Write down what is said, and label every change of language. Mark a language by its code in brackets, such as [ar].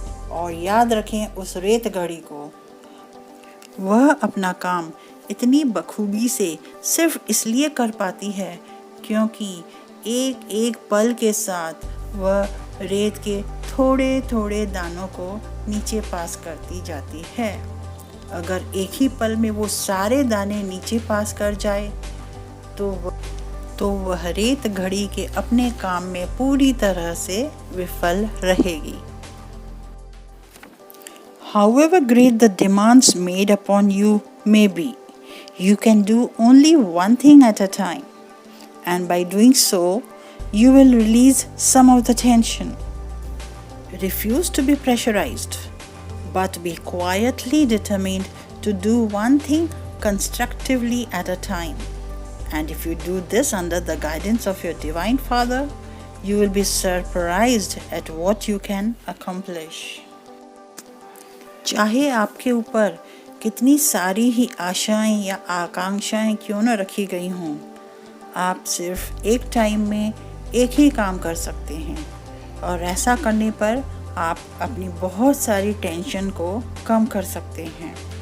[hi] और याद रखें उस रेत घड़ी को, वह अपना काम इतनी बखूबी से सिर्फ इसलिए कर पाती है क्योंकि एक एक पल के साथ वह रेत के थोड़े थोड़े दानों को नीचे पास करती जाती है। अगर एक ही पल में वो सारे दाने नीचे पास कर जाए तो वह रेत घड़ी के अपने काम में पूरी तरह से विफल रहेगी। [en] However great the demands made upon you may be, you can do only one thing at a time, and by doing so, you will release some of the tension. Refuse to be pressurized, but be quietly determined to do one thing constructively at a time. And if you do this under the guidance of your Divine Father, you will be surprised at what you can accomplish. [hi] चाहे आपके ऊपर कितनी सारी ही आशाएं या आकांक्षाएं क्यों न रखी गई हों, आप सिर्फ एक टाइम में एक ही काम कर सकते हैं और ऐसा करने पर आप अपनी बहुत सारी टेंशन को कम कर सकते हैं।